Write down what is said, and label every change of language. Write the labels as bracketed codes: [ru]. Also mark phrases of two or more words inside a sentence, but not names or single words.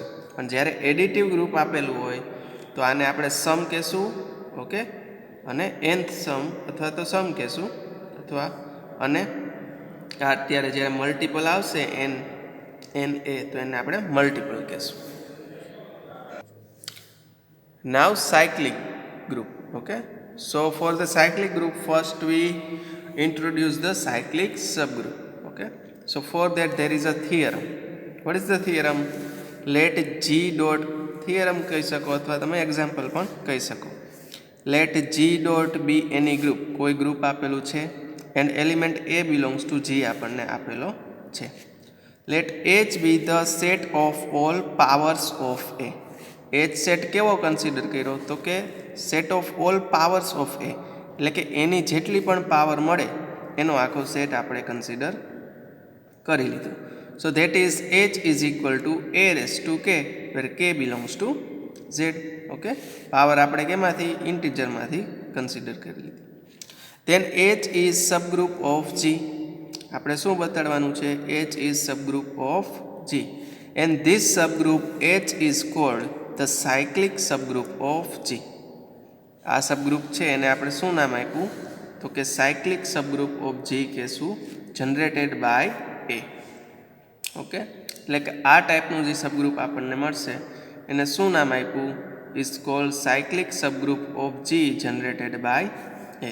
[gu] અને જ્યારે એડિટિવ ગ્રુપ આપેલું હોય તો આને આપણે સમ કહેશું. ઓકે, અને nth સમ અથવા તો સમ કહેશું, અથવા અને અત્યારે જ્યારે મલ્ટિપલ આવશે NA તો એને આપણે મલ્ટિપલ કહેશું. [en] Now cyclic group. Okay, so for the cyclic group first we introduce the cyclic subgroup. Okay, so for that there is a theorem. What is the theorem? Let G dot theorem [gu] કહી શકો અથવા તમે એક્ઝામ્પલ પણ કહી શકો. [en] Let G dot be any group, [gu] કોઈ ગ્રુપ આપેલું છે [en] and element A belongs to G [gu] આપણને આપેલો છે. [en] Let H be the set of all powers of A. [gu] H સેટ કેવો કન્સિડર કર્યો? તો કે [en] set of all powers of A, [gu] એટલે કે એની જેટલી પણ પાવર મળે એનો આખો સેટ આપણે કન્સિડર કરી લીધો. [en] So that is H is equal to A raise to K where K belongs to Z. [gu] ઓકે, પાવર આપણે કેમાંથી? ઇન્ટીજરમાંથી કન્સિડર કરી લીધી. [en] Then H is subgroup of G. [gu] આપણે શું બતાડવાનું છે? [en] H is subgroup of G and this subgroup H is called the cyclic subgroup of G. [gu] આ સબગ્રુપ છે એને આપણે શું નામ આપ્યું? તો કે [en] cyclic subgroup of G [gu] કહેશું, [en] generated by A. [gu] ઓકે, એટલે કે આ ટાઈપનું જે સબગ્રુપ આપણને મળશે એને શું નામ આપ્યું? [en] is called cyclic subgroup of G generated by A.